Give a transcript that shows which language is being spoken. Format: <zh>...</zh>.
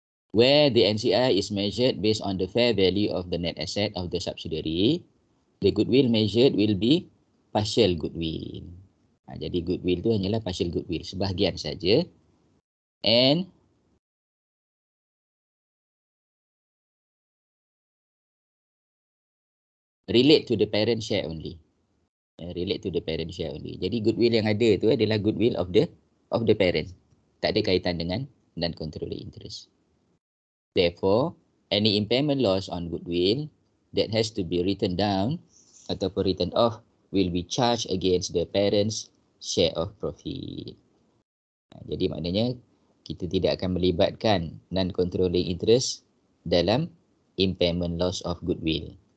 <en>Where the NCI is measured based on the fair value of the net asset of the subsidiary, the goodwill measured will be partial goodwill.</en> <ms>Jadi goodwill tu hanyalah partial goodwill, sebahagian saja.</ms> <en>And relate to the parent share only. Relate to the parent share only.</en> <ms>Jadi goodwill yang ada tu adalah goodwill of the parent. Tak ada kaitan dengan non-controlling interest.</ms> <en>Therefore, any impairment loss on goodwill that has to be written down</en> <ms>ataupun</ms> <en>written off will be charged against the parent's share of profit.</en> <ms>Jadi maknanya kita tidak akan melibatkan non-controlling interest dalam</ms> <en>impairment loss of goodwill.</en>